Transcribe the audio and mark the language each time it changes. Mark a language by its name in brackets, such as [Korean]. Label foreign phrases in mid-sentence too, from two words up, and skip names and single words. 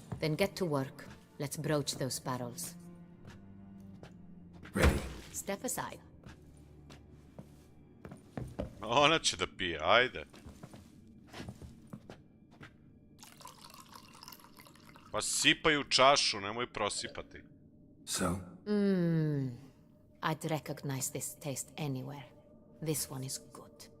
[English] Then get to work. Let's broach those barrels. Ready. Step aside. [Serbian] Ona će da pije, ajde. Pa sipaj u čašu, nemoj prosipati. [English] So? I'd recognize this taste anywhere. This one is good.